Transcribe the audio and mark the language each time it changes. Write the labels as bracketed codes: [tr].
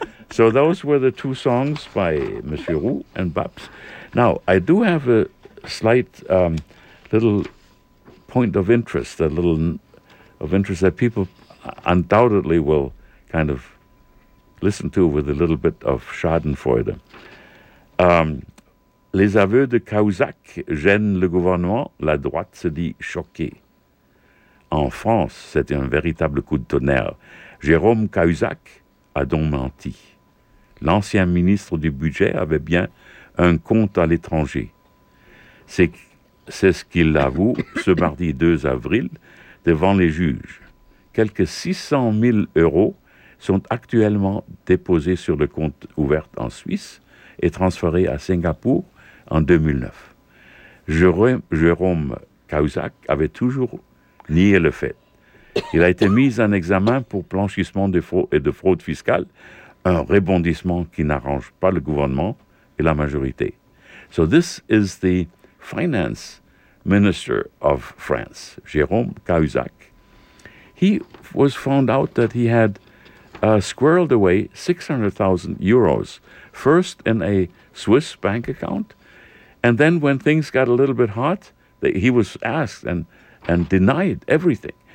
[en] So those were the two songs by Monsieur Roux and Babs. Now, I do have a slight little point of interest, a little of interest that people undoubtedly will kind of listen to with a little bit of schadenfreude. [fr] Les aveux de Cahuzac gênent le gouvernement, la droite se dit choquée. En France, c'est un véritable coup de tonnerre. Jérôme Cahuzac a donc menti. L'ancien ministre du budget avait bien un compte à l'étranger. C'est ce qu'il avoue ce mardi 2 avril devant les juges. Quelques 600 000 euros sont actuellement déposés sur le compte ouvert en Suisse et transférés à Singapour en 2009. Jérôme Cahuzac avait toujours nié le fait. Il a été mis en examen pour blanchiment de fraude fiscale, un rebondissement qui n'arrange pas le gouvernement et la majorité. [en] So this is the finance minister of France, Jérôme Cahuzac. He was found out that he had squirreled away 600,000 euros, first in a Swiss bank account, and then when things got a little bit hot, he was asked and denied everything.